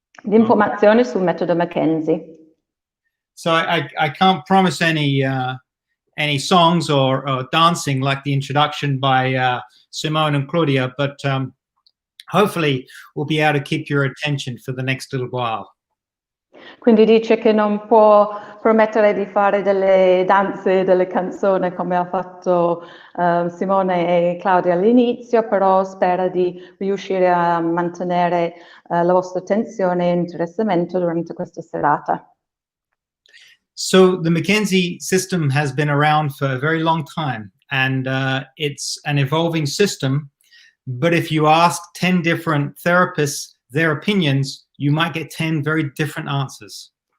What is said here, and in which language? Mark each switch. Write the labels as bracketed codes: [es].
[it] L'informazione sul metodo McKenzie. [en] So I can't promise any songs or dancing like the introduction by Simone and Claudia, but hopefully we'll be able to keep your attention for the next little while. [it] Quindi dice che non può promettere di fare delle danze, delle canzoni come ha fatto Simone e Claudia all'inizio, però spera di riuscire a mantenere la vostra attenzione e interessamento durante questa serata. [en] So the McKenzie system has been around for a very long time, and it's an evolving system. But if you ask 10 different therapists their opinions, you might get 10 very different answers.